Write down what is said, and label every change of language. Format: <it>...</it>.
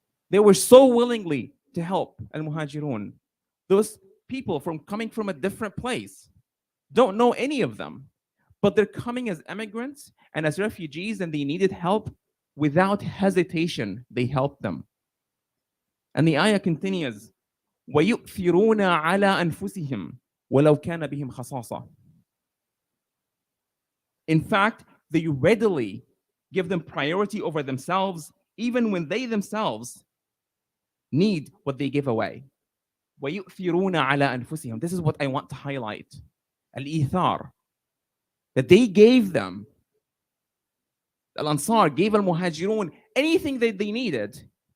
<en>They were so willingly to help al-Muhajirun. Those people coming from a different place, don't know any of them, but they're coming as immigrants and as refugees, and they needed help. Without hesitation, they helped them. And the ayah continues,</en> <ar>وَيُؤْثِرُونَ عَلَىٰ أَنفُسِهِمْ وَلَوْ كَانَ بِهِمْ خَصَاصَةٌ.</ar> <en>In fact, they readily give them priority over themselves, even when they themselves need what they give away.</en> <ar>وَيُؤْثِرُونَ عَلَىٰ أَنفُسِهِمْ.</ar> <en>This is what I want to highlight. Al-Ithar. That they gave them, Al-Ansar gave Al-Muhajirun anything that they needed.</en>